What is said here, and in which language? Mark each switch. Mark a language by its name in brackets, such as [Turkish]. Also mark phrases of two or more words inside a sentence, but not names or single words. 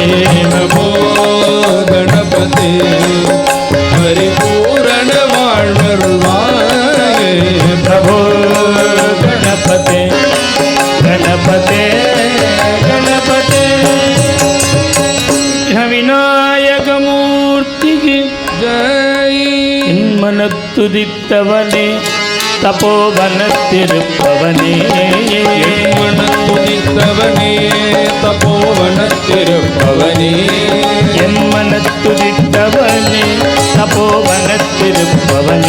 [Tamil] பிரபோ கணபதி பரிபூர்ண வாழ்வருள்வாயே [Hindi] प्रभो गणपति गणपति गणपति विनायक मूर्ति की जय [Tamil] மனத்துதித்தவனே தபோவனத்திருப்பவனே மனத்துதித்தவனே தபோவனத்திருப்பவனே என் மனத்துதித்தவனே தபோவனத்திருப்பவனே